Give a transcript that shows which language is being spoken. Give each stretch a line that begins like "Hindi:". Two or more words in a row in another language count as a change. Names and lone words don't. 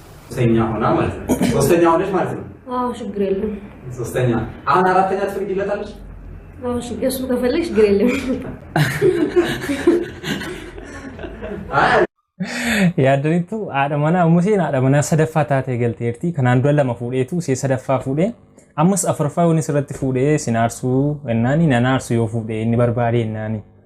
Amharic: ሶስተኛ ሆና ማለት ነው። ሶስተኛ ሆነች ማለት ነው። አዎ ችግር የለውም። ሶስተኛ። አሁን አራተኛ ትፈቅጂለታለች? አዎ እሺ፣ እሱ ከፈለግሽ ችግር የለም። አይ።
Oromo: Yaaddaniitu haadha manaa, ammoo seen haadha manaa sadaffaa taatee galteerti. Kanaan dura lama fuudheetu, see sadaffaa fuudhee. Ammas afuraffaa yoo inni sirratti fuudhee, sin aarsuu ennaani, nan aarsu yoo fuudhee, inni barbaade ennaani.